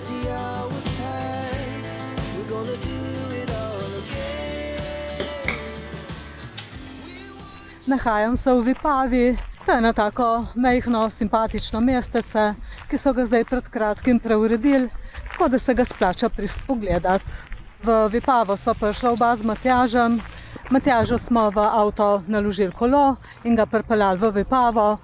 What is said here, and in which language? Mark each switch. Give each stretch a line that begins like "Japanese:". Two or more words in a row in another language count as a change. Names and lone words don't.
English: the hours pass, we're gonna do it all again.
Slovenian: Nahajam se v Vipavi. To je eno tako mehno, simpatično mestece, ki so ga zdaj pred kratkim preuredili, tako da se ga splača prist pogledati. V Vipavo sva prišla oba z Matjažem. Matjažu smo v avto naložili kolo in ga pripeljali v Vipavo.